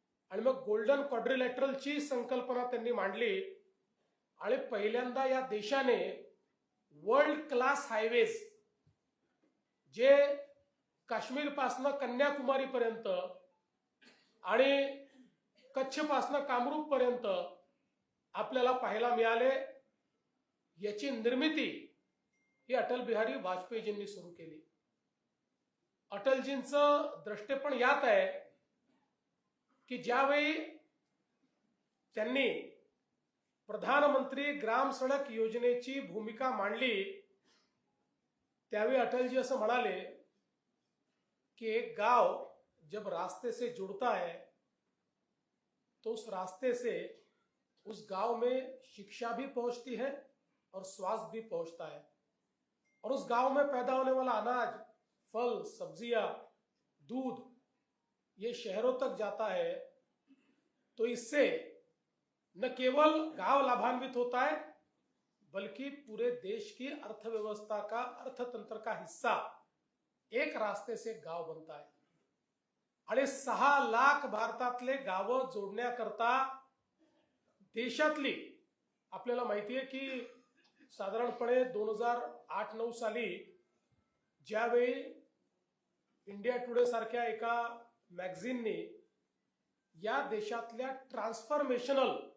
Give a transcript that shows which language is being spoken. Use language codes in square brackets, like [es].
[mr] आणि मग गोल्डन क्वाड्रिलॅटरलची संकल्पना त्यांनी मांडली आणि पहिल्यांदा या देशाने वर्ल्ड क्लास हायवेज जे काश्मीर पासनं कन्याकुमारी पर्यंत आणि कच्छ पासनं कामरूप पर्यंत आपल्याला पाहायला मिळाले, याची निर्मिती ही अटल बिहारी वाजपेयीजींनी सुरू केली. अटलजींचं दृष्टिकोन यात आहे की ज्यावेळी त्यांनी प्रधानमंत्री ग्राम सडक योजनेची भूमिका मांडली त्यावेळी अटलजी असं म्हणाले कि [hi] एक गांव जब रास्ते से जुड़ता है तो उस रास्ते से उस गांव में शिक्षा भी पहुंचती है और स्वास्थ्य भी पहुंचता है, और उस गांव में पैदा होने वाला अनाज, फल, सब्जियां, दूध ये शहरों तक जाता है. तो इससे न केवल गांव लाभान्वित होता है बल्कि पूरे देश की अर्थव्यवस्था का, अर्थतंत्र का हिस्सा एक रास्ते से गांव बनता है. [mr] आणि 6 लाख भारतातले गावं जोडण्याकरता देशातली, आपल्याला माहिती आहे की साधारणपणे 2008-9 साली ज्यावेळी इंडिया टुडे सारख्या एका मॅगझिनने या देशातल्या ट्रान्सफॉर्मेशनल